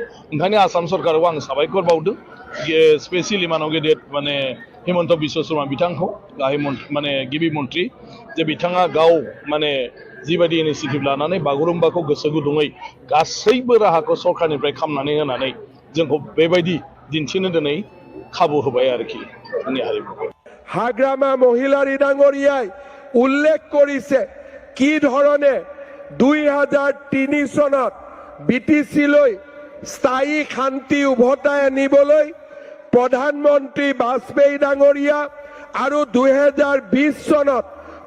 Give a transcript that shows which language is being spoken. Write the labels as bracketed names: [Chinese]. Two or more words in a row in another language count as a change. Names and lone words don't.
[Bodo] ओंखायनो आसाम सरकाराव आं साबायखर बावदों, स्पेसियेलि मानव गेदेर माने हिमन्त बिश्व शर्मा बिथांखौ गाहाय माने गिबि मन्त्रि, जे बिथाङा गाव माने जिबायदि इनिसिएटिभ लानानै बागुरुम्बाखौ गोसो गुदुङै गासैबो राहाखौ सरकारनिफ्राय खालामनानै होनानै जोंखौ बेबायदि दिन्थिनो दिनै खाबु होबाय आरोखि जोंनि हारिमुखौ। [Assamese] হাগ্রামা মহিলাৰী ডাঙৰীয়াই উল্লেখ কৰিছে কি ধৰণে 2003 চনত বিটিচিলৈ স্থায়ী শান্তি উভতাই আনিবলৈ প্ৰধানমন্ত্ৰী বাজপেয়ী ডাঙৰীয়া আৰু 2020 চনত